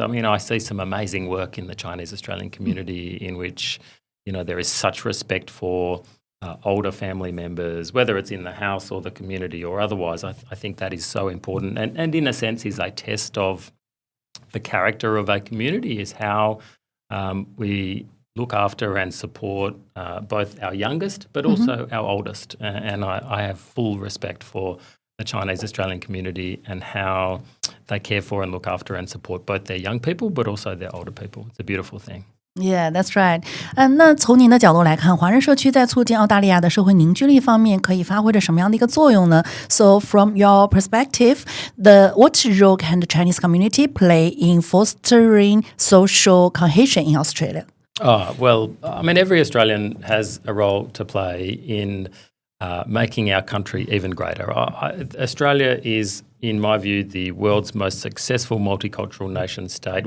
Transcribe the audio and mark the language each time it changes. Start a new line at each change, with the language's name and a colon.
English: I mean, I see some amazing work in the Chinese Australian community in which, there is such respect for older family members, whether it's in the house or the community or otherwise. I think that is so important, and in a sense is a test of the character of a community, is how we look after and support both our youngest but also our oldest. And I have full respect for the Chinese Australian community and how they care for and look after and support both their young people but also their older people. It's a beautiful thing. Yeah, that's right.
Chinese: 那从您的角度来看，华人社区在促进澳大利亚的社会凝聚力方面可以发挥着什么样的一个作用呢？
English: So from your perspective, what role can the Chinese community play in fostering social cohesion in Australia? Well, I mean, every Australian has a role to play in making our country even greater. Australia is, in my view, the world's most successful multicultural nation state.